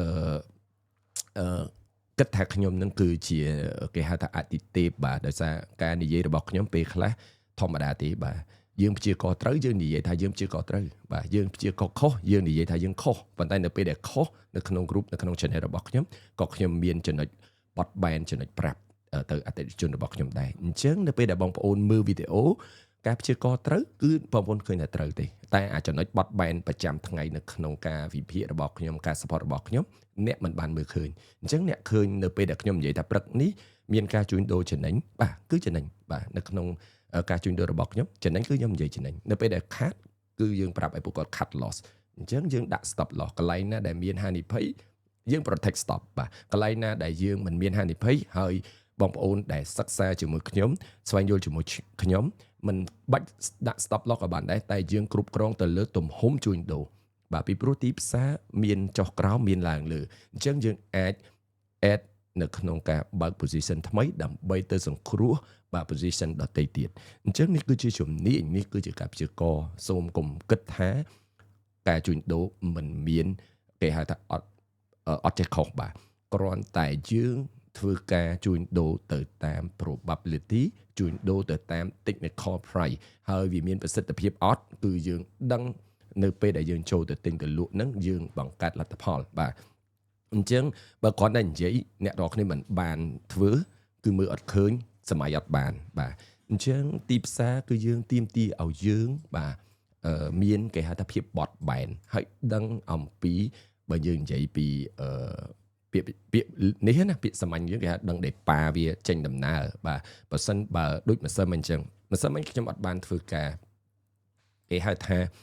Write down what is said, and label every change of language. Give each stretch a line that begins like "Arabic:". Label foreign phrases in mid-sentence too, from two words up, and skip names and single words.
Khmer: គិតថាខ្ញុំនឹងគឺជាគេហៅថាអតិទេពបាទដោយសារការនិយាយរបស់ខ្ញុំពេលខ្លះធម្មតាទេបាទយើងព្យាករណ៍ត្រូវយើងនិយាយថាយើងព្យាករណ៍ត្រូវបាទយើងព្យាករណ៍ខុសយើងនិយាយថាយើងខុសប៉ុន្តែនៅពេលដែលខុសនៅក្នុង group នៅក្នុង channel របស់ខ្ញុំក៏ខ្ញុំមានចំណុចបត់បែនចំណុចប្រាប់ទៅអតិថិជនរបស់ខ្ញុំដែរអញ្ចឹងនៅពេលដែលបងប្អូនមើលវីដេអូការព្យាករណ៍ត្រូវគឺបងប្អូនឃើញថាត្រូវទេតែអាចចំណុចបត់បែនប្រចាំថ្ងៃនៅក្នុងការ វិភាគរបស់ខ្ញុំការ support របស់ខ្ញុំអ្នកមិនបានមើលឃើញអញ្ចឹងអ្នកឃើញនៅពេលដែលខ្ញុំនិយាយថាព្រឹកនេះមានការជួញដូរចំណេញបាទគឺចំណេញបាទនៅក្នុងការជួញដូររបស់ខ្ញុំចំណេញគឺខ្ញុំនិយាយចំណេញនៅពេលដែលខាតគឺយើងប្រាប់ឲ្យពួកគាត់
English: cut loss
Khmer: អញ្ចឹងយើងដាក់
English: stop loss
Khmer: កន្លែងណាដែលមានហានិភ័យយើង
English: protect stop
Khmer: បាទ កន្លែងណាដែលយើងមិនមានហានិភ័យហើយបងប្អូនដែលសិក្សាជាមួយខ្ញុំស្វែងយល់ជាមួយខ្ញុំមិនបាច់ដាក់
English: stop loss
Khmer: ក៏បានដែរតែយើងគ្រប់គ្រងទៅលើទំហំជួញដូរបាទពីព្រោះទីផ្សារមានចុះក្រោមមានឡើងលើអញ្ចឹងយើងអាច add នៅ ក្នុងការបើក position ថ្មីដើម្បីទៅសង្គ្រោះបាទ position ដទៃទៀតអញ្ចឹងនេះគឺជាជំនាញនេះគឺជាការព្យាករណ៍សូមកុំគិតថាការជួញដូរមិនមានគេហៅថាអត់ចេះ ខុសបាទគ្រាន់តែយើងធ្វើការជួញដូរទៅតាម probability ជួញដូរទៅតាម
English: technical price
Khmer: ហើយវាមានប្រសិទ្ធភាពអត់គឺយើងដឹង នៅពេលដែលយើងចូលទៅទិញទៅលក់ហ្នឹងយើងបង្កើតលទ្ធផលបាទអញ្ចឹងបើគ្រាន់តែនិយាយអ្នក នរគ្នាមិនបានធ្វើគឺមើលអត់ឃើញសម័យអត់បានបាទអញ្ចឹងទីផ្សារគឺយើងទៀមទីឲ្យយើងបាទមានគេហៅថាភាពបត់បែនហើយដឹងអំពីបើយើងនិយាយពីពាក្យនេះណាពាក្យសាមញ្ញយើងគេហៅដឹងដេប៉ាវាចេញដំណើរបាទបើសិនបើដូចម្សិលមិញអញ្ចឹងម្សិលមិញខ្ញុំអត់បានធ្វើការគេហៅថា